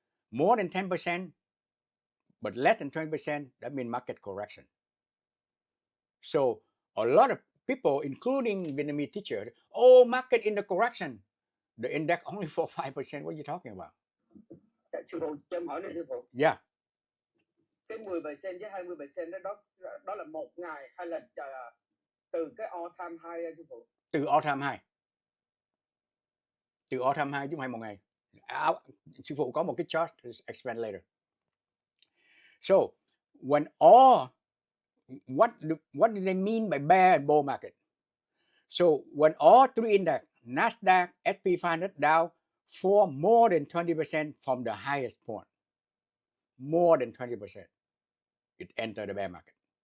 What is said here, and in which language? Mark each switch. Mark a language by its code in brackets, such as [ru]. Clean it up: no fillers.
[en] More than 10%, but less than 20%, that means market correction. So a lot of people, including Vietnamese teachers, oh, market in the correction. The index only for 5%. What are you talking about? [vi] Sư phụ cho em hỏi này sư phụ. [en] Yeah. [vi] Cái 10% với 20% đó là một ngày hay là từ cái all time high ra sư phụ? Từ all time high. Từ all time high chứ không phải một ngày. Sư phụ có một cái chart, [en] explain later. So when all, what do they mean by bear and bull market? So when all three index, NASDAQ, S&P 500 Dow, fall more than 20% from the highest point, more than 20%, it enter the bear market.